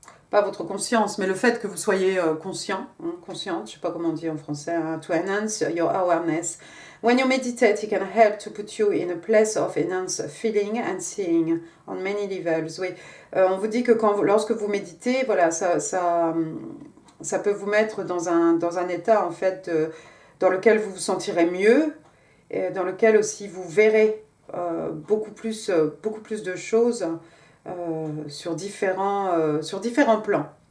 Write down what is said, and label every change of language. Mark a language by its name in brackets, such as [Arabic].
[French] pas votre conscience, mais le fait que vous soyez conscient, hein, consciente, je ne sais pas comment on dit en français, hein, [English] to enhance your awareness. When you meditate, it can help to put you in a place of enhanced feeling and seeing on many levels. [French] Oui. On vous dit que lorsque vous méditez, voilà, ça peut vous mettre dans un état en fait dans lequel vous vous sentirez mieux, et dans lequel aussi vous verrez beaucoup plus de choses sur différents plans.